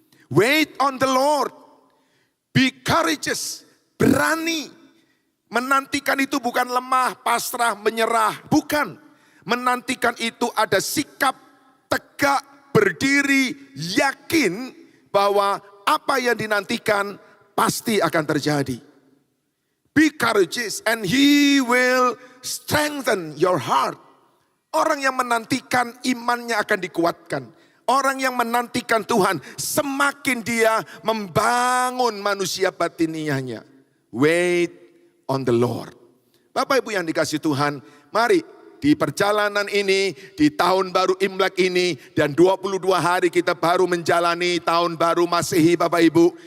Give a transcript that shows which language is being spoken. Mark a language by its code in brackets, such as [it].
[en] Wait on the Lord. Be courageous. [id] Berani. Menantikan itu bukan lemah, pasrah, menyerah. Bukan. Menantikan itu ada sikap tegak, berdiri, yakin bahwa apa yang dinantikan pasti akan terjadi. [en] Be courageous and He will strengthen your heart. [id] Orang yang menantikan imannya akan dikuatkan. Orang yang menantikan Tuhan semakin dia membangun manusia batiniahnya. [en] Wait on the Lord. [id] Bapak Ibu yang dikasih Tuhan, mari di perjalanan ini, di tahun baru Imlek ini, dan 22 hari kita baru menjalani tahun baru Masehi Bapak Ibu.